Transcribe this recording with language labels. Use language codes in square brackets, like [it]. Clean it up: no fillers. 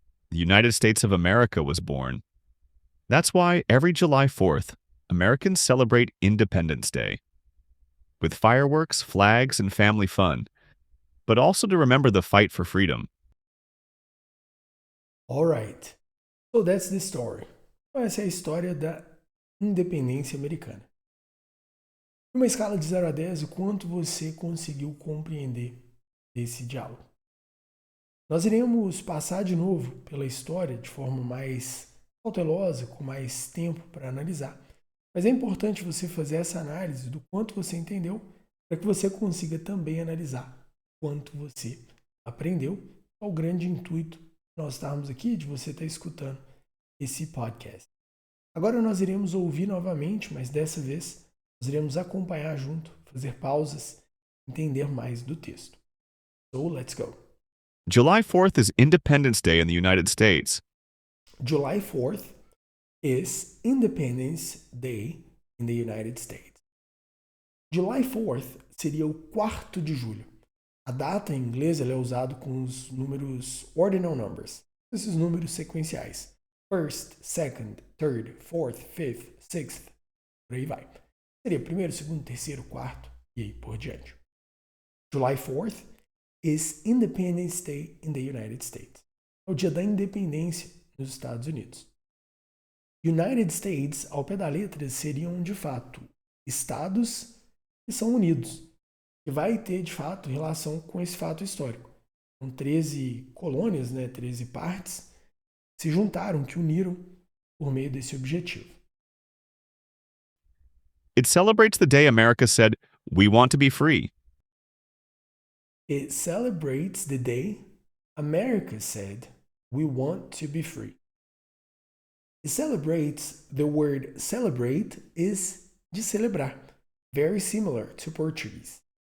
[en] The United States of America was born. That's why every July 4th, Americans celebrate Independence Day. With fireworks, flags, and family fun, but also to remember the fight for freedom. Alright, so that's the story. [pt] Então, essa é a história da independência americana. Numa escala de 0 a 10, o quanto você conseguiu compreender desse diálogo? Nós iremos passar de novo pela história de forma mais cautelosa, com mais tempo para analisar. Mas é importante você fazer essa análise do quanto você entendeu, para que você consiga também analisar quanto você aprendeu. É o grande intuito de nós estarmos aqui, de você estar escutando esse podcast. Agora nós iremos ouvir novamente, mas dessa vez nós iremos acompanhar junto, fazer pausas, entender mais do texto. [en] So, let's go. July 4th is Independence Day in the United States. July 4th is Independence Day in the United States. [pt] July 4th seria o 4 de julho. A data em inglês ela é usada com os números ordinal numbers, esses números sequenciais. [en] First, second, third, fourth, fifth, sixth, [pt] por aí vai. Seria primeiro, segundo, terceiro, quarto e aí por diante. [en] July 4th is Independence Day in the United States. [pt] É o dia da independência nos Estados Unidos. United States, ao pé da letra, seriam de fato estados que são unidos. E vai ter de fato relação com esse fato histórico. São 13 colônias, 13 partes, se juntaram, que uniram por meio desse objetivo. [en] It celebrates the day America said, "We want to be free." It celebrates the day America said, "We want to be free." It celebrates, the word celebrate is [pt] de celebrar, [en] very similar to Portuguese.